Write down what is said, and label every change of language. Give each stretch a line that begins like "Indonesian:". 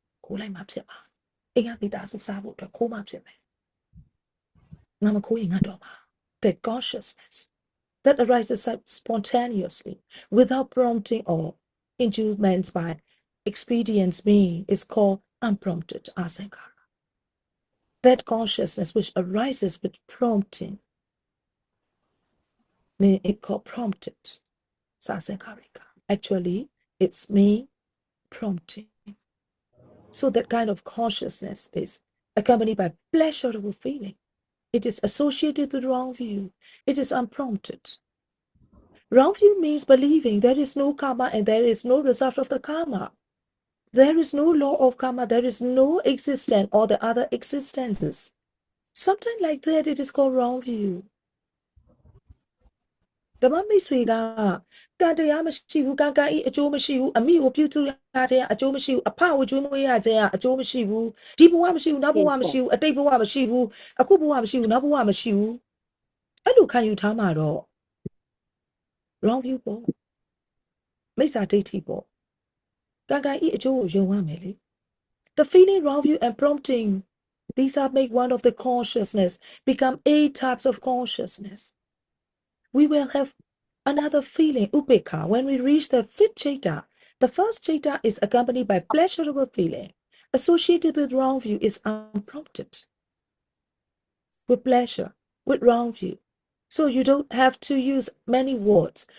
English: ခိုးလိုက်မှဖြစ်မှာအိမ်ကမိသားစုစားဖို့အတွက်ခိုးမှဖြစ်မယ်ငါမခိုးရင်ငါတော့မှာ That consciousness that arises spontaneously without prompting or inducements by expedience mean is called unprompted asankara that consciousness which arises with prompting, may it called prompted. Sasankarika. Actually, it's me prompting. So that kind of consciousness is accompanied by pleasurable feeling. It is associated with wrong view. It is unprompted. Wrong view means believing there is no karma and there is no result of the karma. There is no law of karma. There is no existence or the other existences. Something like that, it is called wrong view.
Burmese: ဓမ္မမိတ်ဆွေကကံတရားမရှိဘူးကံကံဤအကျိုးမရှိဘူးအမိကိုပြုစုရခြင်းအကျိုးမရှိဘူးအဖကိုကျွေးမွေးရခြင်းအကျိုးမရှိဘူးဒီဘဝမရှိဘူးနောက်ဘဝမရှိဘူးအတိတ်ဘဝမရှိဘူးအခုဘဝမရှိဘူးနောက်ဘဝမရှိဘူးအဲ့လိုခံယူထားမှာတော့ wrong view ပေါ့မိစ္ဆာဒိဋ္ဌိပေါ့ကံကံဤအကျိုးကိုယုံရမယ်လေ the feeling wrong view and prompting these are make one of the consciousness become 8 types of consciousness.
English: We will have another feeling, upekha, when we reach the 5th chaita. The first chaita is accompanied by pleasurable feeling. Associated with wrong view is unprompted. With pleasure, with wrong view. So you don't have to use many words.